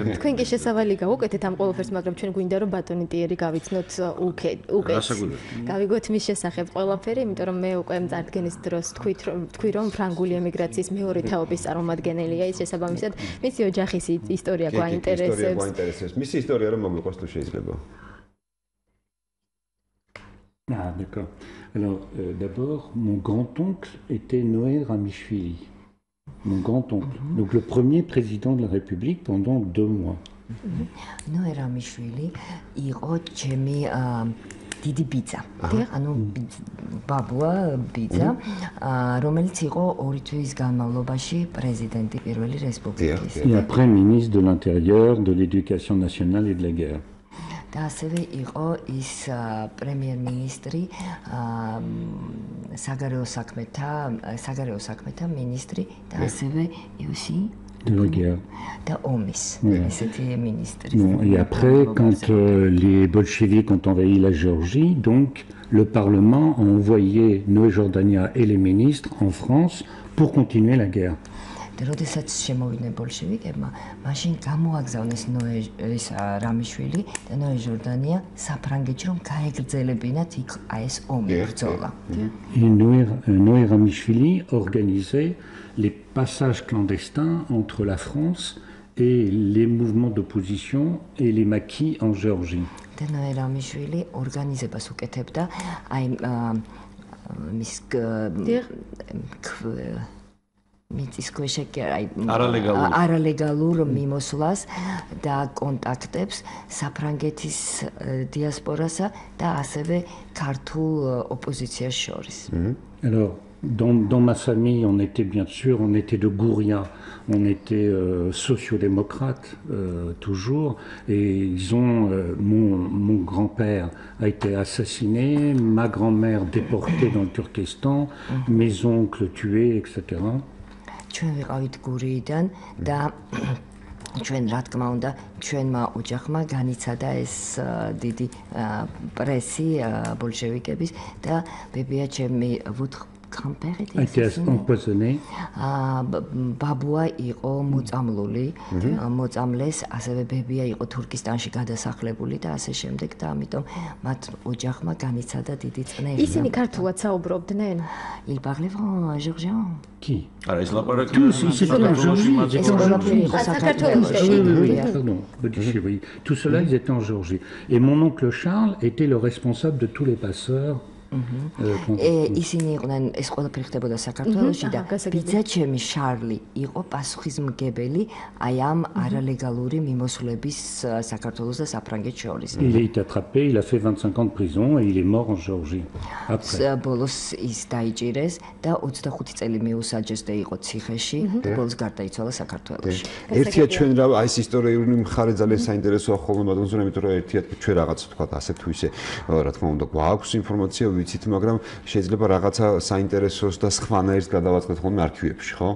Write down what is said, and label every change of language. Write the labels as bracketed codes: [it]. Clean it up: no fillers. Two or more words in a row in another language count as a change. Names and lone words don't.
[ka] თქვენ კი შესავალი გავუკეთეთ ამ ყველაფერს, მაგრამ ჩვენ გვინდა რომ ბატონი ტიერი გავიცნოთ უკეთ. გავიგოთ მის შესახებ ყველაფერი, იმიტომ რომ მე უკვე წარდგენის დროს თქვი რომ ფრანგული ემიგრაციის მეორე თაობის წარმომადგენელია, ის შესაბამისად მისი ოჯახის ისტორია გვაინტერესებს. მისი ისტორია რომ მოგვიყვას თუ შეიძლება. [fr] Ah, d'accord. Alors, d'abord, mon grand-oncle était Noé Ramichvili. Mon grand-oncle. Donc le premier président de la République pendant 2 mois. [ka] Noé Ramichvili იყო ჩემი დიდი ბიძა. ანუ ბაბუა ბიძა, რომელიც იყო 2 თვის განმავლობაში პრეზიდენტი პირველი რესპუბლიკის. [fr] Et après ministre de l'Intérieur, de l'Éducation nationale et de la guerre. [ka] და ასევე იყო ის პრემიერ-მინისტრი, საგარეო საქმეთა მინისტრი და ასევე aussi [fr] de la guerre. [ka] და ომის ესეთი მინისტრი. [fr] Et après, quand les bolcheviks ont envahi la Géorgie, donc le Parlement a envoyé Noé Jordania et les ministres en France pour continuer la guerre. [ka] და როდესაც შემოვიდნენ ბოლშევიკებმა, მაშინ გამოაგზავნეს ეს რამიშვილი და ნოე ჟორდანია საფრანგეთში, რომ გაეგრძელებინათ იქ ეს ომი ბრძოლა. [fr] Et Noé Ramichvili organisait les passages clandestins entre la France et les mouvements d'opposition et les maquis en Géorgie. [ka] და ნოე რამიშვილი ორგანიზებას უკეთებდა აი მის მიწის ქვეშ არალეგალურ მიმოსვლას და კონტაქტებს საფრანგეთის დიასპორასა და ასევე ქართულ ოპოზიციას შორის. [fr] Alors, dans ma famille, on était bien sûr, on était de Gouria, on était sociodémocrates toujours, et ils ont, mon grand-père a été assassiné, ma grand-mère déportée dans le Turkestan, mes oncles tués, etc. [ka] ჩვენ ვიყავით გურიიდან და ჩვენ რა თქმა უნდა ჩვენმა ოჯახმა განიცადა ეს დიდი პრესი ბოლშევიკების და ბებია ჩემი grand-père [fr] a été empoisonné. [ka] ბაბუა იყო მოწამლული, მოწამლეს, ასევე ბებია იყო თურქისტანში გადასახლებული და ასე შემდეგ და ამიტომ მათ ოჯახმა განიცადა დიდი წნევა. ისინი ქართულად საუბრობდნენ? [fr] Il parlait géorgien. Qui? [ka] არა, ეს ლაპარაკი [fr] oui. Tout cela, ils étaient en Géorgie. Et mon oncle Charles était le responsable de tous les passeurs. [ka] ისინი იყვნენ ეს ყველაფერი ხდებოდა საქართველოში და ბიძა ჩემი შარლი იყო პასუხისმგებელი აი ამ არალეგალური მიმოსვლების საქართველოს და საფრანგეთს შორის. [fr] Il a été attrapé, il a fait 25 ans de prison et il est mort en Géorgie. Après. [ka] ბოლოს ის დაიჭირეს და 25 წელი მიუსაჯეს და იყო ციხეში და ბოლოს გარდაიცვალა საქართველოში. ერთია ჩვენ რა აი ეს ისტორიული მხარე ძალიან საინტერესოა ხოლმე ბატონო, იმიტომ რომ ერთია ჩვენ რაღაც თქვა ასე თუ ისე რა თქმა უნდა გვაქვს ინფორმაცია ვიცით, მაგრამ შეიძლება რაღაცა საინტერესოს და სხვანაირს გადავაწყდეთ ხოლმე არქივებში, ხო?